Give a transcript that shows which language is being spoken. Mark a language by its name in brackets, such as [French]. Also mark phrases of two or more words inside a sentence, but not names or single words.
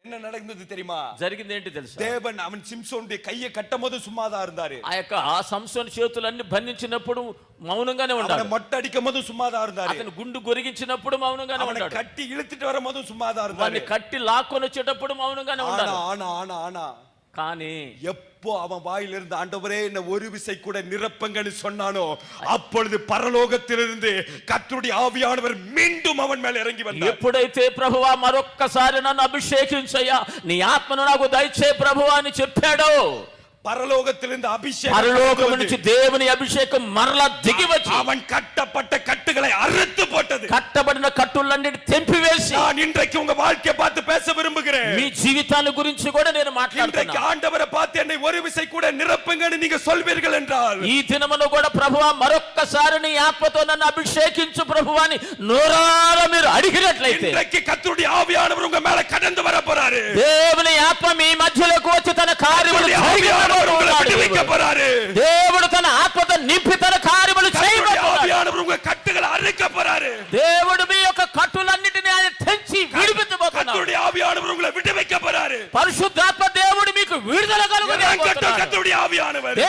[Tamil] என்ன நடந்தது தெரியுமா? [Telugu] జరిగింది ఏంటి తెలుసా? [Tamil] தேவன் அவன் சிம்சோனுடைய கையை கட்டும்போது சும்மாதான் இருந்தாரு. [Telugu] ఆ యొక్క సంసోను చేతులన్నీ బంధించినప్పుడు మౌనంగానే ఉన్నాడు. [Tamil] அவனை மொட்டை அடிக்கும்போது சும்மாதான் இருந்தாரு. [Telugu] అతను గుండు గొరిగించినప్పుడు మౌనంగానే [Tamil] அவனை [Telugu] ఉన్నాడు. [Tamil] கட்டி இழுத்துட்டு வரும்போது சும்மாதான் இருந்தாரு. [Telugu] వాడిని కట్టి లాక్కొని వచ్చేటప్పుడు మౌనంగానే ఉన్నాడు. [Tamil] ஆனா [Telugu] కానీ [Tamil] எப்போ அவன் வாயிலிருந்து ஆண்டவரே என்ன ஒரு விசை கூட நிரப்புங்கன்னு சொன்னானோ அப்பொழுது பரலோகத்திலிருந்து கர்த்தருடைய ஆவியானவர் மீண்டும் அவன் மேல இறங்கி வந்தார். [Telugu] ఎప్పుడైతే ప్రభువా మరొక్కసారి నన్ను అభిషేకించయ్యా, నీ ఆత్మను నాకు దయచే ప్రభువా అని చెప్పాడో, [Tamil] பரலோகத்திலிருந்து அபிஷேகம், [Telugu] పరలోకము నుంచి దేవుని అభిషేకం మరలా దిగి వచ్చి [Tamil] அவன் கட்டப்பட்ட கட்டுகளை அறுத்து போட்டது. [Telugu] కట్టబడిన కట్టులన్నిటిని తెంపివేసి, [Tamil] நான் இன்றைக்கு உங்க வாழ்க்கையை பார்த்து பேச விரும்புகிறேன். [Telugu] మీ జీవితాన్ని గురించి కూడా నేను [Tamil] இன்றைக்கு [Telugu] మాట్లాడుతున్నా. [Tamil] ஆண்டவரை பார்த்து என்னை ஒரு விசை கூட நிரப்புங்கன்னு நீங்க சொல்வீர்கள் என்றால், [Telugu] ఈ దినమున కూడా ప్రభువా మరొక్కసారి నీ ఆత్మతో నన్ను అభిషేకించు ప్రభువా అని నోరారా మీరు అడిగినట్లయితే, [Tamil] இன்றைக்கு கர்த்தருடைய ஆவியானவர் உங்க மேல கடந்து வர போறாரு. [Telugu] దేవుని ఆత్మ మీ మధ్యలోకి వచ్చి తన కార్యములు దేవుడు తన ఆత్మతో నింపి తన కార్యములు చేయబోతున్నాడు. [Tamil] உங்க కట్టుகளை அறுக்க போறாரு. [Telugu] దేవుడు మీ యొక్క కట్టులన్నిటిని ఆయన తెంచి విడిపించబోతున్నాడు. [Tamil] கர்த்தருடைய ஆவியானவர் உங்களை விடுவிக்க போறாரு. [Telugu] పరిశుద్ధాత్మ దేవుడు మీకు విడుదల కలుగజేయబోతున్నాడు. [Tamil] கர்த்தருடைய ஆவியானவர்